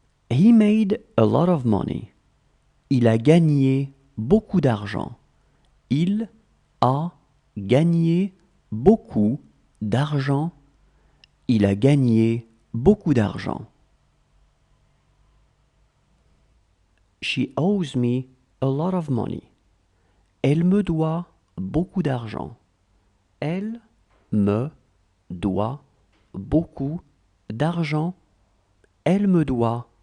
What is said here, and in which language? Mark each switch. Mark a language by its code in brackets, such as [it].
[en] He made a lot of money. [fr] Il a gagné beaucoup d'argent. Il a gagné beaucoup d'argent. Il a gagné beaucoup d'argent. [en] She owes me a lot of money. [fr] Elle me doit beaucoup d'argent. Elle me doit beaucoup d'argent. Elle me doit